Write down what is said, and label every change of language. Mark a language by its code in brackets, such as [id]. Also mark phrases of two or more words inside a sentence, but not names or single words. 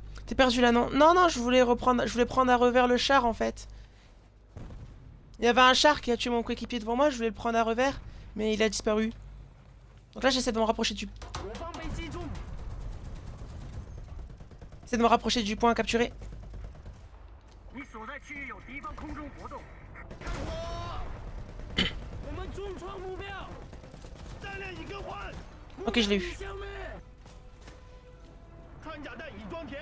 [fr] T'es perdu là, non? Non, non, je voulais prendre à revers le char en fait. Il y avait un char qui a tué mon coéquipier devant moi, je voulais le prendre à revers, mais il a disparu. Donc là, j'essaie de me rapprocher du... [zh] 我方被击中， [fr] J'essaie de me rapprocher du point capturé. [zh] 你所在区域有敌方空中活动。看我！我们重创目标，战列已更换。 [fr] Ok, je l'ai eu. [zh] 消灭。穿甲弹已装填。